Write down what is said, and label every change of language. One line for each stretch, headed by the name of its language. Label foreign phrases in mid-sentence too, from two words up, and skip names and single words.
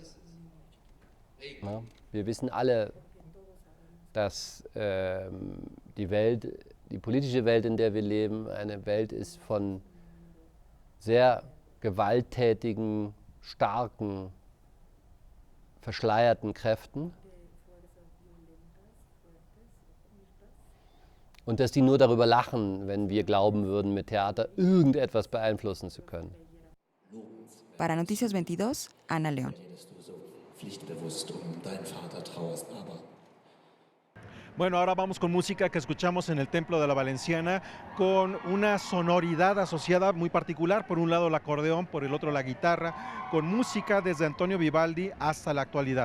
German: Ja, wir wissen alle, dass die politische Welt, in der wir leben, eine Welt ist von sehr gewalttätigen, starken, verschleierten Kräften. Und dass die nur darüber lachen, wenn wir glauben würden, mit Theater irgendetwas beeinflussen zu können.
Spanish: Para Noticias 22, Ana León. Bueno, ahora vamos con música que escuchamos en el Templo de la Valenciana, con una sonoridad asociada muy particular, por un lado el acordeón, por el otro la guitarra, con música desde Antonio Vivaldi hasta la actualidad.